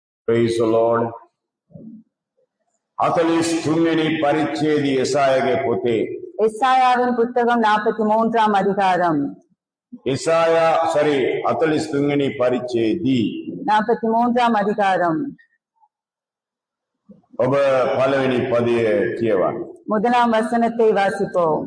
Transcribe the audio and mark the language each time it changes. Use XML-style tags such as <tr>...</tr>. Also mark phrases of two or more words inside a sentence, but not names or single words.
<en>Praise the Lord.</en> <si>43 පරිච්ඡේදය යසායාගේ පොතේ</si> <ta>எசாயாவின் புத்தகம் 43ஆம் அதிகாரம்.</ta> <si>යසායා 43 පරිච්ඡේදී</si> <ta>43ஆம் அதிகாரம்.</ta> <si>ඔබ පළවෙනි පදය කියවන්න.</si> <ta>முதலாம் வசனத்தை வாசிப்போம்.</ta>